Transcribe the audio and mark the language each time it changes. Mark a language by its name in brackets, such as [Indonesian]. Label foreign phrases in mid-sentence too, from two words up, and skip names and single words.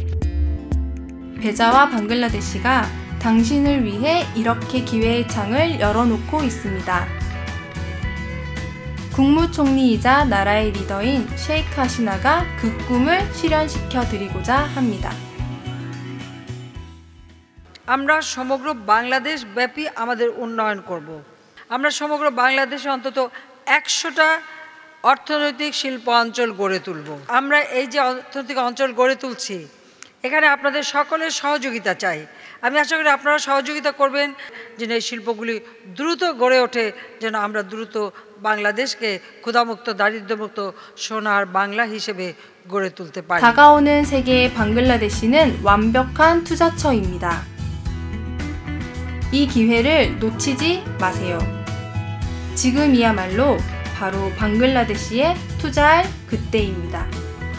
[Korean] 베자와 방글라데시가 당신을 위해 이렇게 기회의 창을 열어놓고 있습니다. 국무총리이자 나라의 리더인 셰이크 하시나가 그 꿈을 실현시켜 드리고자 합니다. [Bangla] আমরা সমগ্র বাংলাদেশ ব্যাপী আমাদের উন্নয়ন করব। আমরা সমগ্র বাংলাদেশে অন্তত 100টা অর্থনৈতিক শিল্প অঞ্চল গড়ে তুলব। আমরা এই যে অর্থনৈতিক অঞ্চল গড়ে তুলছি, এখানে আপনাদের সকলের সহযোগিতা চাই। আমি আশা করি আপনারা সহযোগিতা করবেন যেন এই শিল্পগুলি দ্রুত গড়ে ওঠে, যেন আমরা দ্রুত বাংলাদেশকে ক্ষুধামুক্ত, দারিদ্র্যমুক্ত সোনার বাংলা হিসেবে গড়ে তুলতে পারি। [Korean] 다가오는 세계의 방글라데시는 완벽한 투자처입니다. 이 기회를 놓치지 마세요. 지금이야말로 바로 방글라데시에 투자할 그때입니다.